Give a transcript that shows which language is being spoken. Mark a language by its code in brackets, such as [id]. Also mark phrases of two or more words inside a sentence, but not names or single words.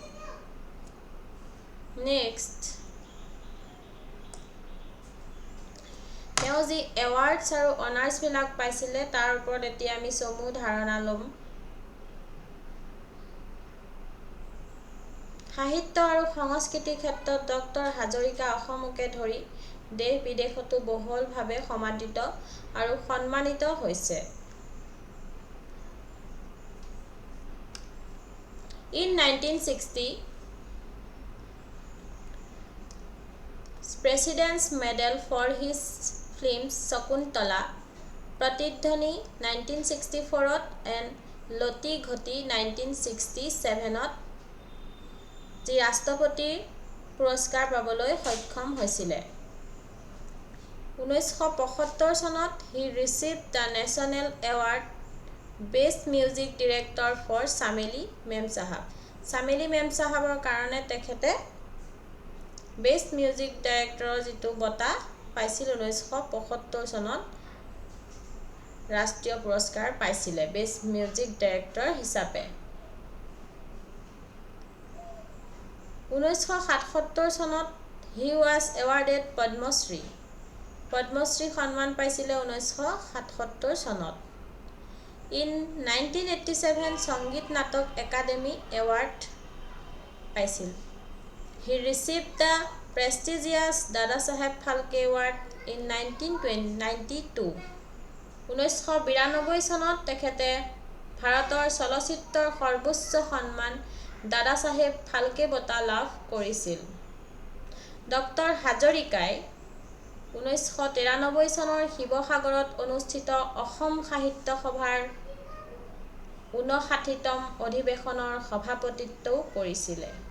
[as] নেক্সট, তেওঁ যি এৱাৰ্ডছ আৰু অনাৰ্ছবিলাক পাইছিলে তাৰ ওপৰত এতিয়া আমি চমু ধাৰণা ল'ম। সাহিত্য আৰু সংস্কৃতিৰ ক্ষেত্ৰত ডক্টৰ হাজৰিকা অসমকে ধৰি দেশ বিদেশতো বহুলভাৱে সমাদৃত আৰু সন্মানিত হৈছে। [en] In 1960, President's Medal for his films Shakuntala, Pratidhani 1964 and Loti Ghoti 1967 [as] যি ৰাষ্ট্ৰপতিৰ পুৰস্কাৰ পাবলৈ সক্ষম হৈছিলে। [en] 1975 [as] চনত [en] he received the National Award Best Music Director for চামেলি মেম চাহাব। [as] চামেলি মেম চাহাবৰ কাৰণে তেখেতে [en] best music director [as] যিটো বঁটা পাইছিল 1975 চনত ৰাষ্ট্ৰীয় পুৰস্কাৰ পাইছিলে [en] best music director [as] হিচাপে। 1977 চনত [en] he was awarded [as] পদ্মশ্ৰী সন্মান পাইছিলে 1977 চনত। In 1987 সংগীত নাটক একাডেমী এৱাৰ্ড পাইছিল। [en] He received the prestigious দাদাচাহেব ফাল্কে Award in 1992। [as] 1992 চনত তেখেতে ভাৰতৰ চলচ্চিত্ৰৰ সৰ্বোচ্চ সন্মান দাদাচাহেব ফাল্কে বঁটা লাভ কৰিছিল। ডক্টৰ হাজৰিকাই 1993 চনৰ শিৱসাগৰত অনুষ্ঠিত অসম সাহিত্য সভাৰ 59তম অধিৱেশনৰ সভাপতিত্বও কৰিছিলে।